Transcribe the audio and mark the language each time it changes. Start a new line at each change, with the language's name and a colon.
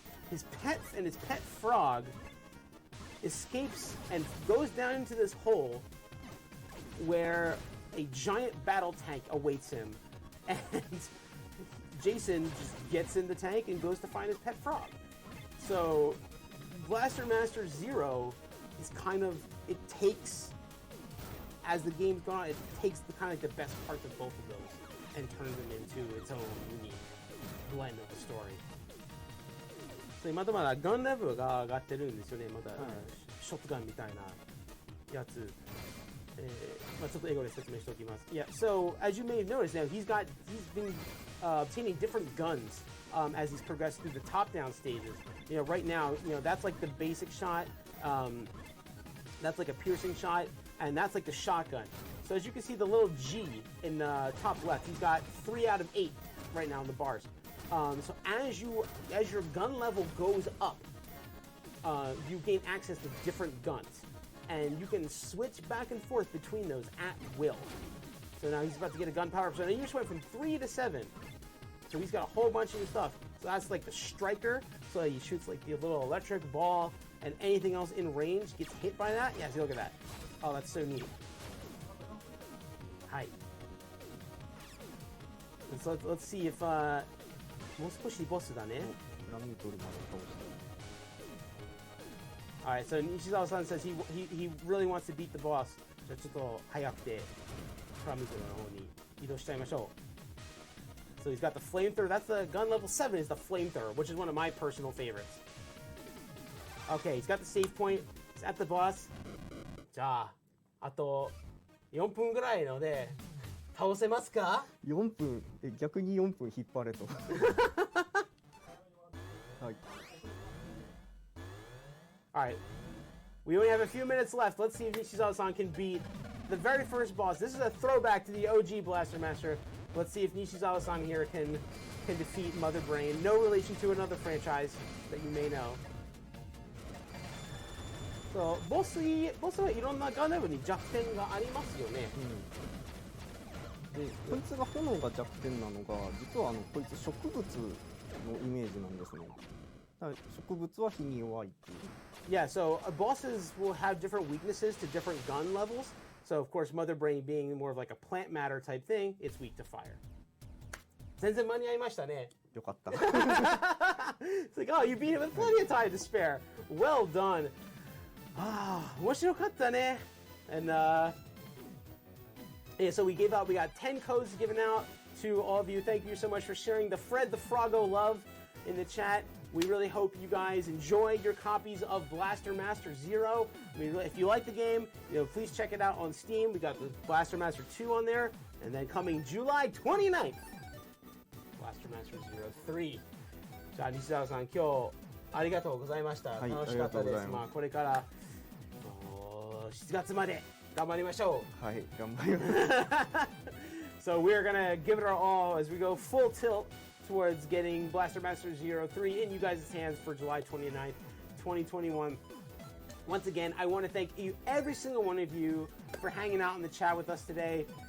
English: His pet frog escapes and goes down into this hole where a giant battle tank awaits him, and Jason just gets in the tank and goes to find his pet frog. So Blaster Master Zero is kind of, it takes, as the game's gone on, it takes the kind of like the best parts of both of those and turns them into its own unique blend of the story.
Japanese: まだまだガンレベルが上がってるんですよね。まだ、ショットガンみたいなやつちょっと英語で説明しておきます。
English: Yeah, so as you may have noticed now, he's been obtaining different guns as he's progressed through the top-down stages. You know, right now, you know, that's like the basic shot, that's like a piercing shot, and that's like the shotgun. So as you can see, the little G in the top left, he's got 3 out of 8 right now in the bars. So as your gun level goes up, you gain access to different guns, and you can switch back and forth between those at will. So now he's about to get a gun power up. So now you just went from 3 to 7. So he's got a whole bunch of new stuff. So that's like the striker. So he shoots like the little electric ball, and anything else in range gets hit by that. Yeah, see, look at that. Oh, that's so neat. Hi. So let's see if
Japanese: もう少しボスだね。
English: Alright, so Nishizawa-san says he really wants to beat the boss.
Japanese: じゃあちょっと早くてプラミトルの方に移動しちゃいましょう。
English: So he's got the flamethrower. That's the gun level 7 is the flamethrower, which is one of my personal favorites. Okay, he's got the save point. He's at the boss.
Japanese: じゃああと4分ぐらいので倒せますか？4分逆に4分引っ張れと。はい。
English: Alright, we only have a few minutes left. Let's see if Nishizawa-san can beat the very first boss. This is a throwback to the OG Blaster Master. Let's see if Nishizawa-san here can defeat Mother Brain. No relation to another franchise that you may know.
Japanese: So, ボスはいろんなガンダムに弱点がありますよね。で、こいつが炎が弱点なのが、実はこいつ植物のイメージなんですね。植物は火に弱いっていう。
English: Yeah, so bosses will have different weaknesses to different gun levels. So of course, Mother Brain being more of like a plant matter type thing, it's weak to fire.
Japanese: 全然間に合いましたね。よかった。
English: It's like, oh, you beat it with plenty of time to spare. Well done. Ah,
Japanese: 面白かったね.
English: And yeah, so we got 10 codes given out to all of you. Thank you so much for sharing the Fred the Froggo love in the chat. We really hope you guys enjoy your copies of Blaster Master Zero. I mean, if you like the game, please check it out on Steam. We got the Blaster Master 2 on there, and then coming July 29th, Blaster Master Zero 3.
Japanese: じゃあ西澤さん、今日ありがとうございました。はい、楽しかったです。まあこれから7月まで頑張りましょう。はい、頑張ります。
English: So we're gonna give it our all as we go full tilt towards getting Blaster Master 03 in you guys' hands for July 29th, 2021. Once again, I want to thank you, every single one of you, for hanging out in the chat with us today.